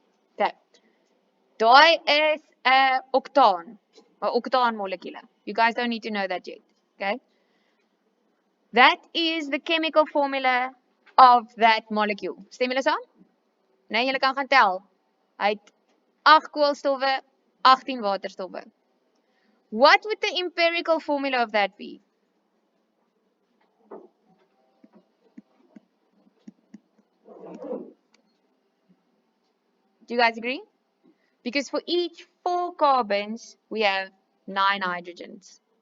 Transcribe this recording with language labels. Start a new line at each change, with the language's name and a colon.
Afrikaans: Okay. Daai is 'n octaan molecule.
English: You guys don't need to know that yet, okay? That is the chemical formula of that molecule.
Afrikaans: Stem julle saam? Nee, julle kan gaan tel. Hy het 8 koolstowwe, 18 waterstowwe.
English: What would the empirical formula of that be? Do you guys agree? Because for each 4 carbons, we have 9 hydrogens.